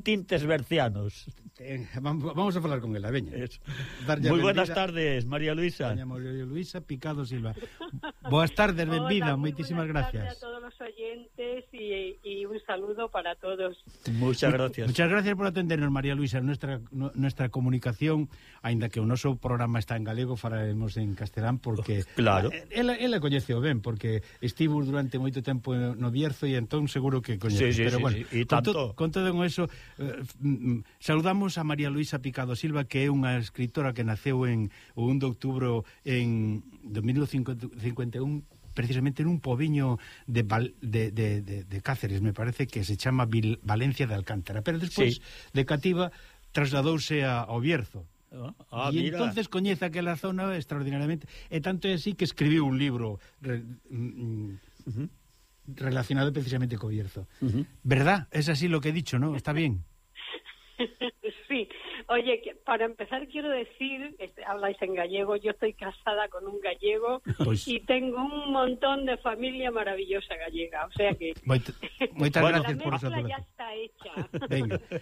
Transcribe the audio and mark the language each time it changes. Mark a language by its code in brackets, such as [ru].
[gl] tintes bercianos. Vamos a falar con ela, veña. [es] Muy buenas tardes, María Luisa. [gl] Doña María Luisa Picado Silva. Boas tardes, benvida, moitísimas gracias. [es] Hola a todos os oyentes y un saludo para todos. Muchas gracias. Muchas gracias por atendernos, María Luisa. Nuestra comunicación, [gl] aínda que o noso programa está en galego, faremos en castelán porque claro. Ela coñeceu ben porque estivo durante moito tempo no Bierzo e entón seguro que coñeceu, sí, pero sí, bueno, sí. Con todo con eso, saludamos a María Luisa Picado Silva, que é unha escritora que naceu en o 1 de outubro en 1951, precisamente nun pobiño de Cáceres, me parece que se chama Valencia de Alcántara, pero despois, sí, de cativa trasladouse ao Bierzo. Ah, e entonces coñece aquela zona extraordinariamente, e tanto é así que escribiu un libro relacionado precisamente co Bierzo. [es] ¿Verdad? Es así lo que he dicho, ¿no? Está bien. Sí. Oye, para empezar quiero decir, habláis en gallego, yo estoy casada con un gallego y tengo un montón de familia maravillosa gallega, o sea que... Muchas gracias por eso. La mezcla ya está hecha. Venga.